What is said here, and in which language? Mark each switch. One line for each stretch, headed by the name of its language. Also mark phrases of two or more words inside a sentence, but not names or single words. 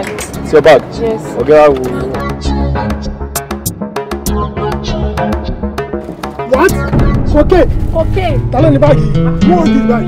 English: It's your bag? Yes. Okay, I will. What? Okay. Okay.
Yoruba: Ta ló ní báàgì?
English: Who owns this bag?